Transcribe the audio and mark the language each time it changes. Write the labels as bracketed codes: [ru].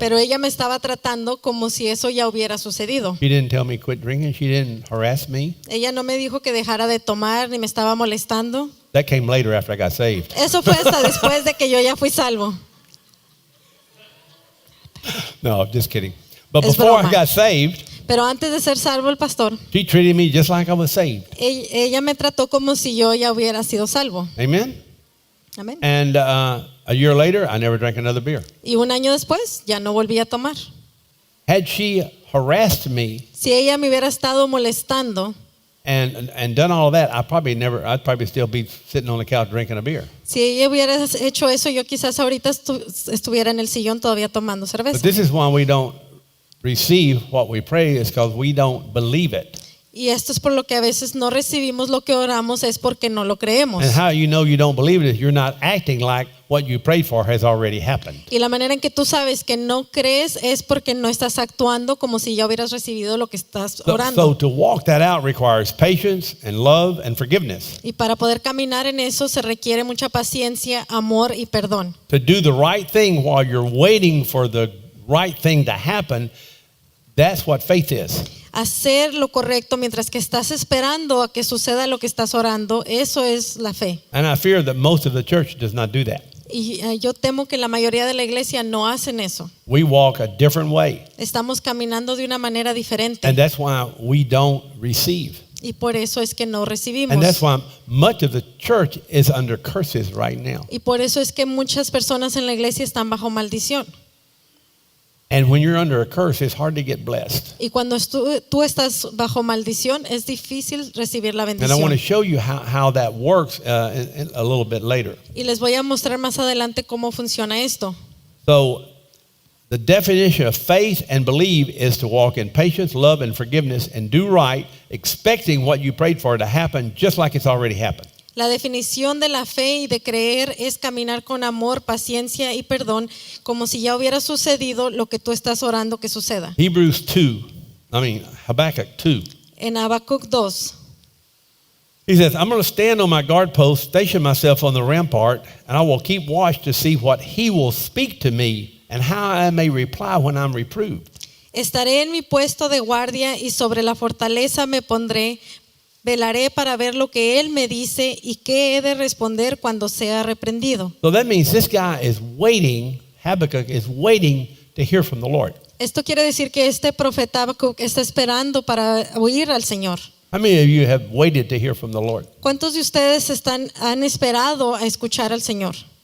[es] Pero ella me estaba tratando como si eso ya hubiera sucedido. [en] She didn't tell me quit drinking. She didn't harass me. [es] Ella no me dijo que dejara de tomar ni me estaba molestando. [en] That came later after I got saved. [es] Eso fue hasta después de que yo ya fui salvo. [en] No, just kidding. But [es] Es [en] before I [es] broma. [en] got saved, [es] Pero antes de ser salvo el pastor, [en] she treated me just like I was saved. [es] ella me trató como si yo ya hubiera sido salvo. [en] Amen? [es] Amén. [en] And a year later, I never drank another beer. [es] Y un año después ya no volví a tomar. [en] Had she harassed me [es] Si ella me hubiera estado molestando, [en] and done all of that, I'd probably still be sitting on the couch drinking a beer. [es] si ella hubiera hecho eso, yo quizás ahorita estuviera en el sillón todavía tomando [en] But [es] cerveza. [en] this is why we don't receive what we pray, is because we don't believe it. [es] Y esto es por lo que a veces no recibimos lo que oramos, es porque no lo creemos. [en] And how you know you don't believe it is you're not acting like what you prayed for has already happened. [es] Y la manera en que tú sabes que no crees es porque no estás actuando como si ya hubieras recibido lo que estás [en] So [es] orando. [en] to walk that out requires patience and love and forgiveness. [es] Y para poder caminar en eso se requiere mucha paciencia, amor y perdón. [en] To do the right thing while you're waiting for the right thing to happen, that's what faith is. [es] Hacer lo correcto mientras que estás esperando a que suceda lo que estás orando, eso es la fe. [en] And I fear that most of the church does not do that. [es] Y yo temo que la mayoría de la iglesia no hacen eso. [en] We walk a different way. [es] Estamos caminando de una manera diferente. [en] And that's why we don't receive. [es] Y por eso es que no recibimos. [en] And that's why much of the church is under curses right now. [es] Y por eso es que muchas personas en la iglesia están bajo maldición. [en] And when you're under a curse, it's hard to get blessed. [es] Y cuando tú estás bajo maldición, es difícil recibir la [en] And I want to [es] bendición. [en] show you how that works a little bit later. [es] Y les voy a mostrar más adelante cómo funciona esto. [en] So the definition of faith and believe is to walk in patience, love, and forgiveness and do right, expecting what you prayed for to happen just like it's already happened. [es] La definición de la fe y de creer es caminar con amor, paciencia y perdón, como si ya hubiera sucedido lo que tú estás orando que suceda. [en] Habakkuk 2. [es] En Habacuc 2, [en] He says, I'm going to stand on my guard post, station myself on the rampart, and I will keep watch to see what he will speak to me and how I may reply when I'm reproved. [es] estaré en mi puesto de guardia y sobre la fortaleza me pondré. Velaré para ver lo que él me dice y qué he de responder cuando sea reprendido. [en] So that means this guy is waiting, Habakkuk is waiting to hear from the Lord. [es] Esto quiere decir que este profeta Habacuc está esperando para oír al Señor. [en] How many of you have waited to hear from the Lord? [es] ¿Cuántos de ustedes han esperado a escuchar al Señor?